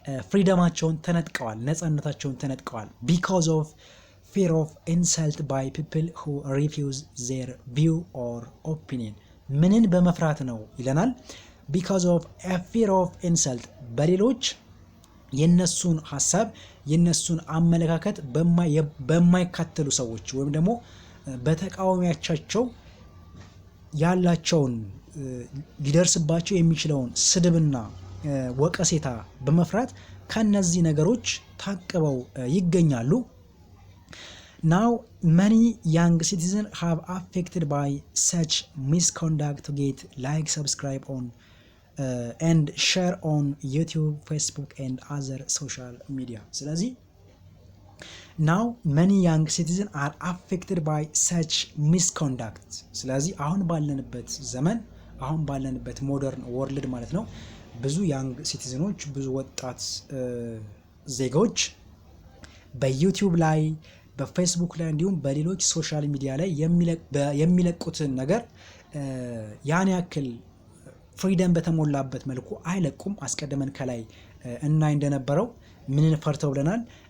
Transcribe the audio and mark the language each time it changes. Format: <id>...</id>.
<am>ፍሪደማቸውን ተነጥቀዋል፣ ነፃነታቸውን ተነጥቀዋል።</am> <en>because of fear of insult by people who refuse their view or opinion.</en> <am>ምንን በመፍራት ነው ይለናል።</am> <en>because of a fear of insult</en> <am>በሌሎች የነሱን ሐሳብ የነሱን አመለካከት በማይከተሉ ሰዎች ወይም ደግሞ በተቃዋሚያቸው ያላቸውን ሊደርስባቸው የሚችለውን ስድብና ወቀሴታ በመፍራት ከነዚህ ነገሮች ታቅበው ይገኛሉ።</am> <en>Now many young citizens have affected by such misconduct to get like, subscribe on and share on YouTube, Facebook and other social media. ስለዚህ ናው መኒ ያንግ ሲቲዝን አር አፌክትድ ባይ ሰች ሚስኮንዳክት።</en> <am>ስለዚህ አሁን ባለንበት ዘመን አሁን ባለንበት ሞደርን ወርልድ ማለት ነው ብዙ ያንግ ሲቲዝኖች ብዙ ወጣት ዜጎች በዩቲዩብ ላይ በፌስቡክ ላይ እንዲሁም በሌሎች ሶሻል ሚዲያ ላይ የሚለቁትን ነገር ያን ያክል ፍሪደም በተሞላበት መልኩ አይለቁም። አስቀድመን ከላይ እናይ እንደነበረው ምንን ፈርተው ብለናል?</am>